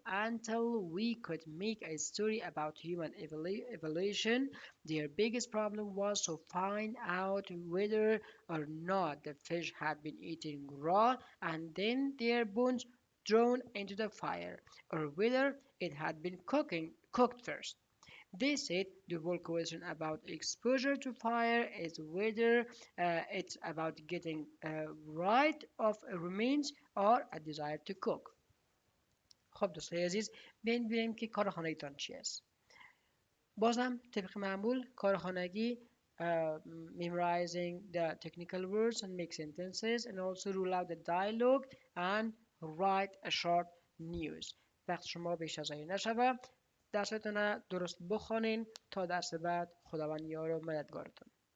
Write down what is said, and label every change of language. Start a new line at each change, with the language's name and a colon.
English: Until we could make a story about human evolution, their biggest problem was to find out whether or not the fish had been eaten raw and then their bones thrown into the fire, or whether it had been cooked first. They said the whole question about exposure to fire is whether it's about getting rid of remains or a desire to cook.
Persian: خب دوستای عزیز، بیاین ببینیم که کار خانگیتان چی است. بازم طبق معمول کار خانگی
English: memorizing the technical words and make sentences and also rule out the dialogue and write a short news.
Persian: وقت شما بیش از این نشود، درستون درست بخوانین تا درس بعد. خداوند یار و مددگارتون.